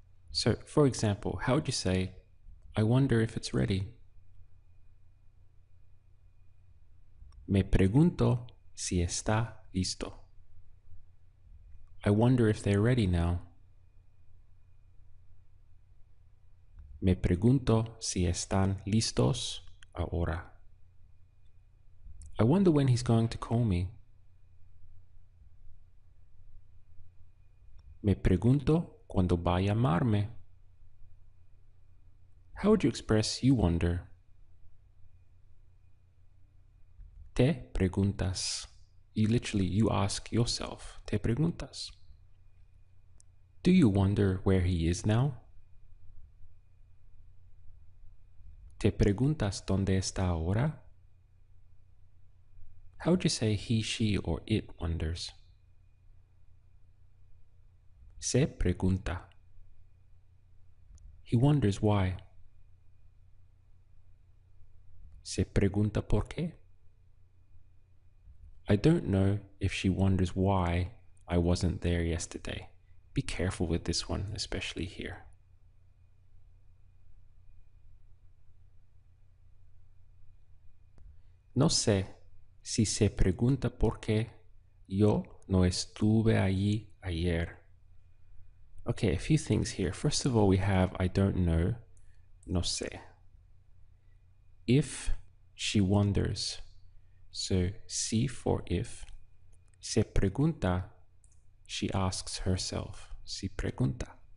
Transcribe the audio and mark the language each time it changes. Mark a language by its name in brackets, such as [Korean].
[English] So, for example, how would you say, I wonder if it's ready? [Spanish] Me pregunto si está listo. [English] I wonder if they're ready now. [Spanish] Me pregunto si están listos ahora. [English] I wonder when he's going to call me. [Spanish] Me pregunto cuando va a llamarme. [English] How would you express you wonder? [Spanish] Te preguntas. [English] You ask yourself. [Spanish] Te preguntas. [English] Do you wonder where he is now? [Spanish] Te preguntas dónde está ahora? [English] How would you say he, she, or it wonders? [Spanish] Se pregunta. [English] He wonders why. [Spanish] Se pregunta por qué. [English] I don't know if she wonders why I wasn't there yesterday. Be careful with this one, especially here. [Spanish] No sé si se pregunta por qué yo no estuve allí ayer. [English] Okay, a few things here. First of all, we have I don't know, [Spanish] no sé. [English] If she wonders, so si for if. [Spanish] Se pregunta, [English] she asks herself. [Spanish] Si pregunta.